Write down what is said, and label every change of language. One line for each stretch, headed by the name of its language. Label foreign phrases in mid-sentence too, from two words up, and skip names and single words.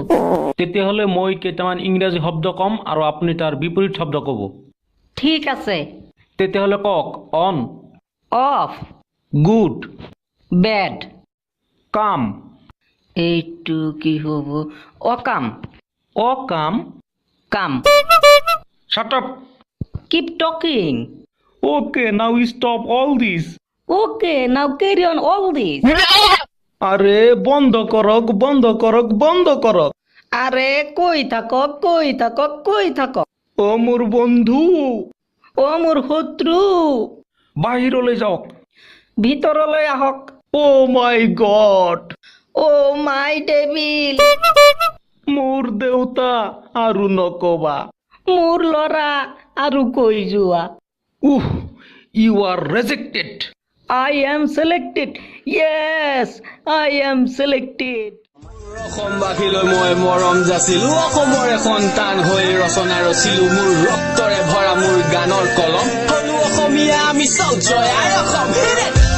Assamese: তেতিয়াহ'লে মই কেইটামান ইংৰাজী শব্দ ক'ম আৰু আপুনি তাৰ বিপৰীত শব্দ ক'ব। ঠিক আছে। তেতিয়াহ'লে কওক। অন, অফ, গুড, বেড। কাম, এইটো কি হ'ব? অকাম, অকাম, কাম।
English: shut up. keep talking. Okay, now stop all this. okay, now carry on all this.
Assamese: আরে বন্ধ করক, বন্ধ করক, বন্ধ করক। আরে কই থাকক, কই থাকক, কই থাকক। ও মোর বন্ধু, ও মোৰ শত্ৰু, বাহিৰলৈ যাওক। ভিতৰলৈ আহক।
English: oh my god, oh my devil,
Assamese: মোৰ দেউতা আৰু নকবা। মোৰ ল'ৰা আৰু কৈ যোৱা।
English: uh, you are rejected. I am selected. Yes, I am selected.
Assamese: অসমবাসীলৈ মই মৰম যাচিলো, অসমৰে সন্তান হৈ ৰচনা ৰচিলো, মোৰ ৰক্তৰে ভৰা মোৰ গানৰ কলম, হলো অসমীয়া আমি চল জয় আই অসম।